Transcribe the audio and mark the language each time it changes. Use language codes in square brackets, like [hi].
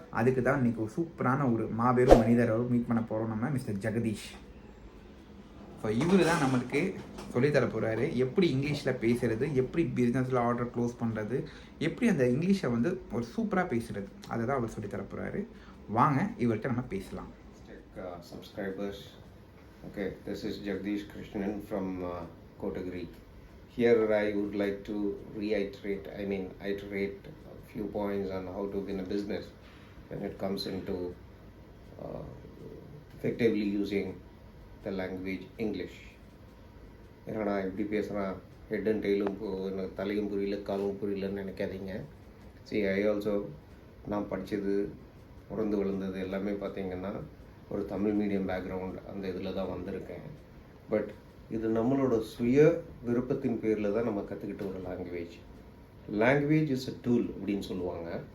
[ta] அதுக்கு தான் இன்றைக்கி ஒரு சூப்பரான ஒரு மாபெரும் மனிதரை மீட் பண்ண போகிறோம், நம்ம மிஸ்டர் ஜெகதீஷ். ஸோ இவர் தான் நம்மளுக்கு சொல்லித்தர போகிறாரு, எப்படி இங்கிலீஷில் பேசுகிறது, எப்படி பிஸ்னஸில் ஆர்டர் க்ளோஸ் பண்ணுறது, எப்படி அந்த இங்கிலீஷை ஒரு சூப்பராக பேசுகிறது, அதை தான் அவர் சொல்லித்தர போகிறாரு. வாங்க இவர்கிட்ட நம்ம பேசலாம். [en] Subscribers, okay, this is Jagdish Krishnan from Kotagiri. Here I would like to iterate a few points on how to win a business when it comes into effectively using the language English. [ta] ஏன்னா எப்படி பேசுகிறான், [en] head and டெய்லும் [ta] எனக்கு தலையும் புரியல காலும் புரியலன்னு நினைக்காதீங்க. [en] I also [ta] நான் படித்தது பிறந்து விழுந்தது எல்லாமே பார்த்திங்கன்னா ஒரு தமிழ் மீடியம் பேக்ரவுண்ட், அந்த இதில் தான் வந்திருக்கேன். பட் இது நம்மளோட சுய விருப்பத்தின் பேரில் தான் நம்ம கற்றுக்கிட்ட ஒரு [en] language is a tool [ta] அப்படின்னு சொல்லுவாங்க.